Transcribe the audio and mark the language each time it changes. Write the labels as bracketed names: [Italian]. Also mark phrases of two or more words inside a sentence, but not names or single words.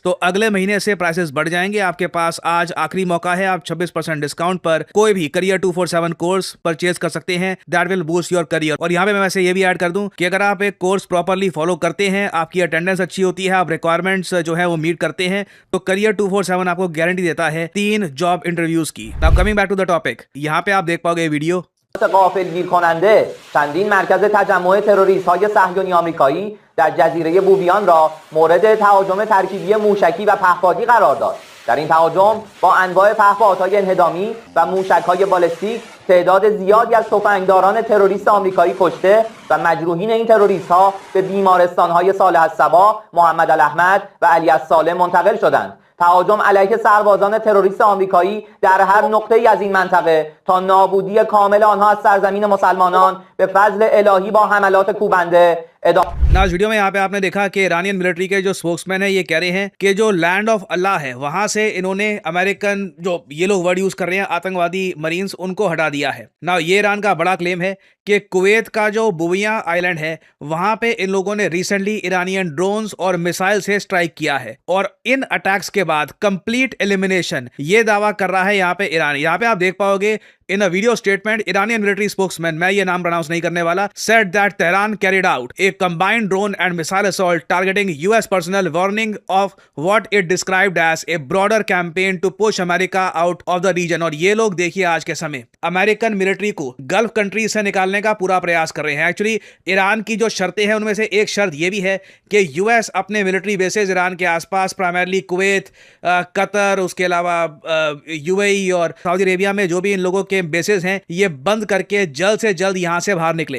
[Hindi] तो अगले महीने से प्राइसेस बढ़ जाएंगे। आपके पास आज आखिरी मौका है, आप 26% डिस्काउंट पर कोई भी करियर 247 [English] course purchase [Hindi] कर सकते हैं। [English] That will boost your career. [Hindi] और यहाँ पे मैं वैसे ये भी ऐड कर दूं कि अगर आप एक कोर्स [English] properly follow [Hindi] करते हैं, आपकी अटेंडेंस अच्छी होती है, आप रिक्वायरमेंट्स जो है वो मीट करते हैं, तो करियर 247 आपको गारंटी देता है 3 [English] job interviews [Hindi] की। [English] Now coming back to the topic, [Hindi] यहाँ पे आप देख पाओगे वीडियो। [Persian] غافلگیر کننده چندین مرکز تجمع تروریست‌های صهیونی آمریکایی در جزیره بوویان را مورد تهاجم ترکیبی موشکی و پهپادی قرار داد. در این تهاجم با انواع پهپادهای انهدامی و موشک‌های بالستیک تعداد زیادی از تفنگداران تروریست آمریکایی کشته و مجروحین این تروریست‌ها به بیمارستان‌های صالح الصباح، محمد الاحمد و علی الصالح منتقل شدند. تهاجم علیه سربازان تروریست آمریکایی در هر نقطه‌ای از این منطقه تا نابودی کامل آنها از سرزمین مسلمانان به فضل الهی با حملات کوبنده [Hindi] ना इस वीडियो में यहाँ पे आपने देखा कि [English] Iranian military [Hindi] के जो स्पोक्समैन है ये कह रहे हैं कि जो [English] land of Allah [Hindi] है वहां से इन्होंने अमेरिकन, जो ये लोग [English] word use [Hindi] कर रहे हैं आतंकवादी मरीन्स, उनको हटा दिया है। ना ये ईरान का बड़ा क्लेम है कि कुवैत का जो बुविया आइलैंड है वहां पे इन लोगों ने [English] recently Iranian drones [Hindi] और मिसाइल से स्ट्राइक किया है और इन अटैक्स के बाद [English] complete elimination [Hindi] ये दावा कर रहा है यहाँ पे ईरान। यहाँ पे आप देख पाओगे [English] in a video statement Iranian military spokesman, [Hindi] मैं ये नाम प्रोनाउंस नहीं करने वाला, [English] said that Tehran carried out a combined drone and missile assault targeting US personnel, warning of what it described as a broader campaign to push America out of the region। [Hindi] और ये लोग देखिए आज के समय [English] American military [Hindi] को [English] Gulf country [Hindi] से निकालने का पूरा प्रयास कर रहे हैं। एक्चुअली ईरान की जो शर्तें हैं उनमें से एक शर्त ये भी है कि यूएस अपने [English] military bases [Hindi] ईरान के आसपास, प्राइमरली कुवैत, कतर, उसके अलावा यूएई और सऊदी अरेबिया में जो भी इन लोगों के के बेसिस हैं ये बंद करके जल्द से जल्द यहां से बाहर निकले।